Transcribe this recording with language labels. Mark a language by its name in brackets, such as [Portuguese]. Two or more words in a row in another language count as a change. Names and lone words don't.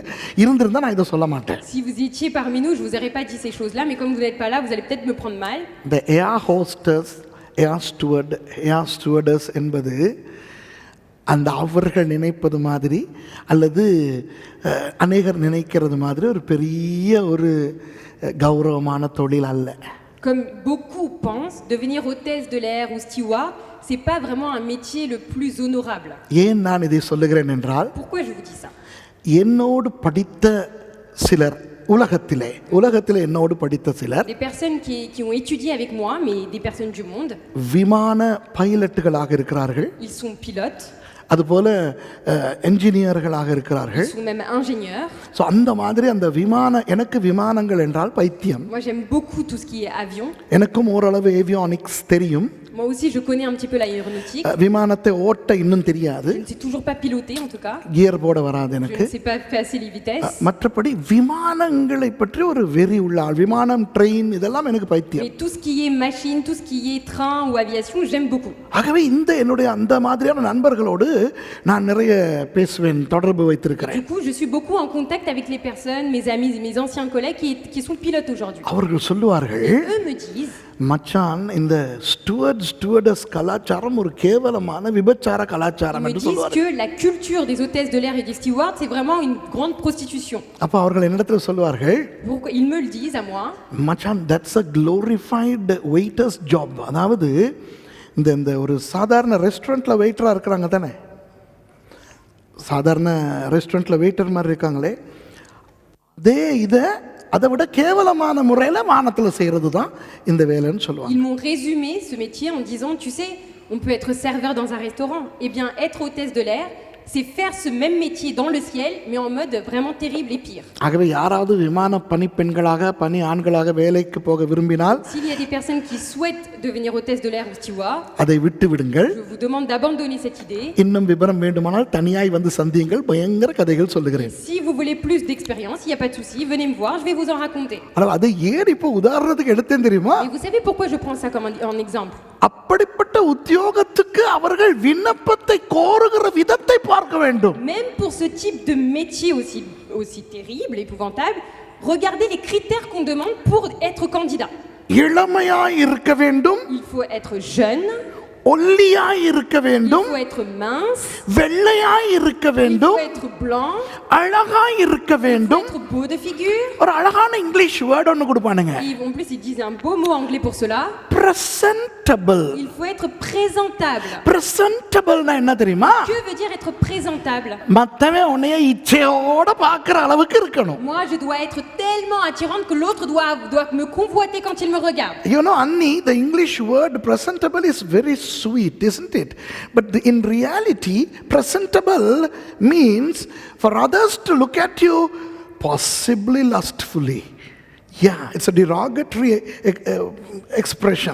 [Tamil] இருந்திருந்தா நான் இதை சொல்ல மாட்டேன். [French] Si vous étiez parmi nous, je vous aurais pas dit ces choses-là, mais comme vous n'êtes pas là, vous allez peut-être me prendre mal. [Tamil] இந்த [English] air hostess, air steward, air stewardess [Tamil] என்பது அந்த அவர்கள் நினைப்பது மாதிரி அல்லது அநேகர் நினைக்கிறது மாதிரி ஒரு பெரிய ஒரு கௌரவமான தொழில் அல்ல. [French] Comme beaucoup pensent, devenir hôtesse de l'air ou steward, c'est pas vraiment un métier le plus honorable. [Tamil] ஏன் நான் இதை சொல்லுகிறேன் என்றால், [French] Pourquoi je vous dis ça? [Tamil] என்னோடு படித்த சிலர் உலகத்திலே என்னோடு படித்த சிலர் [French] Des personnes qui ont étudié avec moi, mais des personnes du monde, [Tamil] விமான பைலட்டுகளாக இருக்கிறார்கள், [French] ils sont pilotes, [Tamil] அதுபோல என்ஜினியர்களாக இருக்கிறார்கள். [French] ils sont même ingénieurs. [Tamil] ஸோ அந்த மாதிரி அந்த எனக்கு விமானங்கள் என்றால் பைத்தியம். [French] Moi j'aime beaucoup tout ce qui est avion. [Tamil] எனக்கும் ஓரளவு ஏவியானிக்ஸ் தெரியும். [French] Moi aussi je connais un petit peu l'aéronautique. [Tamil] விமானத்தை ஓட்ட இன்னும் தெரியாது, [French] Je ne sais toujours pas piloter en tout cas. [Tamil] கியர் போட வராது [French] Je [Tamil] எனக்கு. [French] ne sais pas passer les vitesses. [Tamil] மற்றபடி விமானங்களை பற்றி ஒரு வெறி உள்ள ஆள், விமானம் ட்ரெயின் இதெல்லாம் எனக்கு பைத்தியம். [French] Mais tout ce qui est machine, tout ce qui est train ou aviation, j'aime beaucoup. [Tamil] ஆகவே என்னுடைய அந்த மாதிரியான நண்பர்களோடு நான் நிறைய பேசுவேன், தொடர்பு வைத்திருக்கிறேன். [French] Du coup, je suis beaucoup en contact avec les personnes, mes amis et mes anciens collègues qui sont pilotes aujourd'hui. [Tamil] அவர்கள் சொல்லுவார்கள், [French] Eux me disent, [Tamil] மச்சான் இந்த ஸ்டூவர்டஸ் கலாச்சாரம் ஒரு கேவலமான விபச்சார கலாச்சாரம் [French] ils me [Tamil] என்று [French] disent [Tamil] சொல்லுவார்கள். [French] que la culture des hôtesses de l'air et des stewards, c'est vraiment une grande prostitution. [Tamil] அப்ப அவர்கள் என்னிடத்தில் சொல்லுவார்கள், [French] Pourquoi ils me le disent à moi? [English] மச்சான் தட்ஸ் a glorified waiters job. [Tamil] அதாவது இந்த ஒரு சாதாரண ரெஸ்டாரண்ட்ல வெயிட்டரா இருக்கிறாங்க தானே, சாதாரண ரெஸ்டாரண்ட்ல வெயிட்டர் மாதிரி இருக்காங்களே, அதை விட கேவலமான முறையில் வானத்தில் செய்கிறது தான் இந்த வேலைன்னு சொல்லுவாங்க. [French] Ils m'ont résumé ce métier en disant, tu sais, on peut être serveur dans un restaurant. Eh bien, être hôtesse de l'air, c'est faire ce même métier dans le ciel, mais en mode vraiment terrible et pire. [Tamil] ஆகவே யாராவது விமான பணிப்பெண்களாக பணி ஆண்களாக வேலைக்கு போக விரும்பினால், [French] S'il y a des personnes qui souhaitent devenir hôtesse de l'air ou steward, [Tamil] அதை விட்டு விடுங்கள். [French] je vous demande d'abandonner cette idée. [Tamil] இன்னும் விவரம் வேண்டுமானால் தனியாய் வந்து சந்தியுங்கள், பயங்கர கதைகள் சொல்லுகிறேன். [French] Si vous voulez plus d'expérience, il n'y a pas de souci, venez me voir, je vais vous en raconter. [Tamil] ஆனால் அதை ஏன் இப்போ உதாரணத்துக்கு எடுத்தேன் தெரியுமா? [French] Et vous savez pourquoi je prends ça comme un exemple? [Tamil] அப்படிப்பட்ட உத்தியோகத்துக்கு அவர்கள் விண்ணப்பத்தை கோருகிற விதத்தை பார்க்க வேண்டும். [French] Même pour ce type de métier aussi terrible, épouvantable, regardez les critères qu'on demande pour être candidat. [Tamil] இளமையாய் இருக்க வேண்டும், [French] Il faut être jeune, [Tamil] ஒல்லியாய் இருக்க [French] il [Tamil] வேண்டும், [French] faut être mince, [Tamil] வெள்ளையாய் இருக்க [French] il [Tamil] வேண்டும், [French] faut être blanc, [Tamil] அழகாய் இருக்க [French] il faut [Tamil] வேண்டும். [French] être beau de figure. [Tamil] ஒரு அழகான [English] English word [Tamil] ஒன்று கொடுப்பானுங்க, [French] En plus, ils disent un beau mot anglais pour cela. [Tamil] பிரசன்டபிள். [French] Il faut être présentable. [Tamil] பிரசன்டபிள்னா என்ன தெரியுமா? [French] Que veut dire être présentable? [Tamil] மத்தவன் உன்னைய இச்சையோட பார்க்குற அளவுக்கு இருக்கணும். [French] Moi, je dois être tellement attirante que l'autre doit me convoiter quand il me regarde. [English] You know, Annie, the English word presentable is very sweet, isn't it? But in reality, presentable means for others to look at you possibly lustfully. Yeah, it's a derogatory expression.